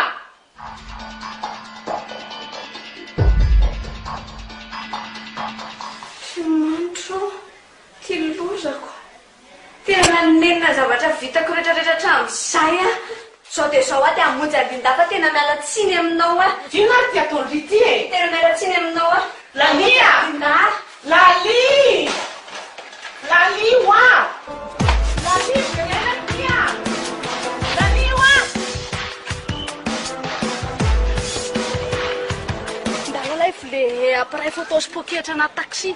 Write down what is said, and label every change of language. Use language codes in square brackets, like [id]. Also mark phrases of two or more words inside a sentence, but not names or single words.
[mg] Manitro, ty lozako. Tena nenina zavatra vitako rehetrarehetra hatramin'izay a. Sao dia sao aty hamonjy a Linda fa tena miala tsiny aminao a. Ino ary ty ataony ry ty e? Tena miala tsiny aminao a. Lalia! Linda! Lali! Lali wa! Lali, kaya tia! Lali wa! Ndalalay vile [fr] appareil photo [mg] sy poketra anaty taxi.